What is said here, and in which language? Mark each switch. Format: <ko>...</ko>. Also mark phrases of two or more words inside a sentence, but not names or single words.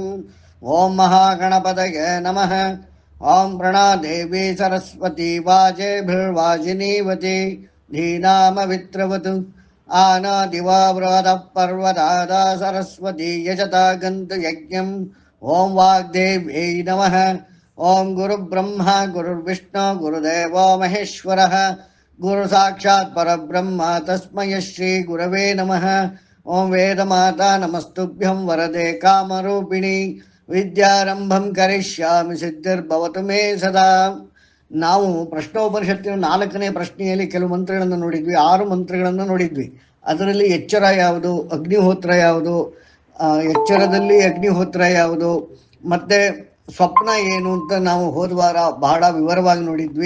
<sa>ॐ महागणपतये नमः. ओं प्रणादेवि सरस्वति वाजेभिर्वाजिनीवति धीनामवित्रवतु आनादिवाव्रतः पर्वताद सरस्वति यजता गंतु यज्ञं. ओं वाग्देव्यै नमः. ओं गुरुब्रह्म गुरुर्विष्णु गुरुदेवो महेश्वरः गुरु साक्षात् परब्रह्म तस्मै श्री गुरवे नमः. ओं वेदमाता नमस्तुभ्यं वरदे कामरूपिणि विद्यारंभं करिष्यामि सिद्धिर्भवतु मे सदा.</sa> <kn>ನಾವು ಪ್ರಶ್ನೋಪನಿಷತ್ತಿನ 4ನೇ ಪ್ರಶ್ನೆಯಲ್ಲಿ ಕೆಲವು ಮಂತ್ರಗಳನ್ನು ನೋಡಿದ್ವಿ, 6 ಮಂತ್ರಗಳನ್ನು ನೋಡಿದ್ವಿ. ಅದರಲ್ಲಿ ಎಚ್ಚರ ಯಾವುದು, ಅಗ್ನಿಹೋತ್ರ ಯಾವುದು, ಎಚ್ಚರದಲ್ಲಿ ಅಗ್ನಿಹೋತ್ರ ಯಾವುದು, ಮತ್ತೆ ಸ್ವಪ್ನ ಏನು ಅಂತ ನಾವು ಹೋದ ವಾರ ಬಹಳ ವಿವರವಾಗಿ ನೋಡಿದ್ವಿ.</kn>